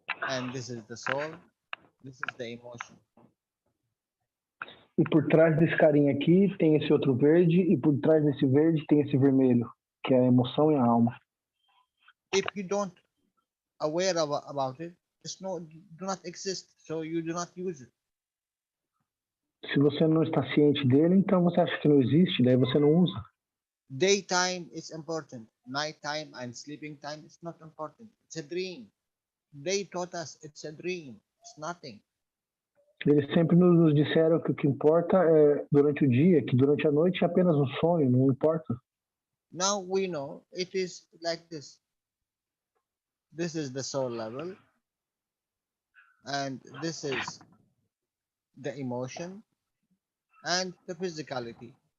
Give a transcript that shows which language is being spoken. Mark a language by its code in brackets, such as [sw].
[en] And this is the soul, this is the emotion. [pt] E por trás desse carinha aqui tem esse outro verde, e por trás desse verde tem esse vermelho, que é a emoção e a alma. [en] If you don't aware about it, do not exist, so you do not use it. [pt] Se você não está ciente dele, então você acha que não existe, daí você não usa. [en] Daytime is important. Nighttime and sleeping time is not important. It's a dream. They taught us it's a dream. It's nothing. [pt] Eles sempre nos disseram que o que importa é durante o dia, que durante a noite é apenas um sonho, não importa. [en] Now we know it is like this. This is the soul level, and this is the emotion and the physicality.